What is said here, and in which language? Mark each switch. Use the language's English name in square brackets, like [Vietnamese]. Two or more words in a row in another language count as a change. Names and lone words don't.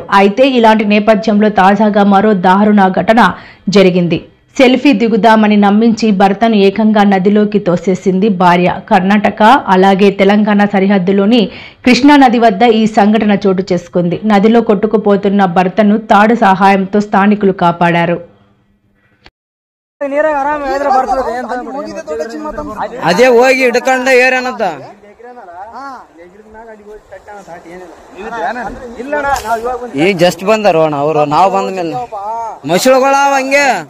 [Telugu] అయితే ఇలాంటి నేపథ్యంలో తాజాగా మరో దారుణ ఘటన జరిగింది. సెల్ఫీ దిగుదామని నమ్మించి భర్తను ఏకంగా నదిలోకి తోసేసింది భార్య. కర్ణాటక అలాగే తెలంగాణ సరిహద్దులోని కృష్ణా నది వద్ద ఈ సంఘటన చోటు చేసుకుంది. నదిలో కొట్టుకుపోతున్న భర్తను తాడు సహాయంతో స్థానికులు కాపాడారు. [Kannada] ಅದೇ ಹೋಗಿ ಹಿಡ್ಕೊಂಡ ಏರೇನಂತ ಈಗ ಜಸ್ಟ್ ಬಂದಾರ ಅವರು, ನಾವು ಬಂದ ಮೇಲೆ ಮಸಳುಗಳಾವ ಹಂಗೆ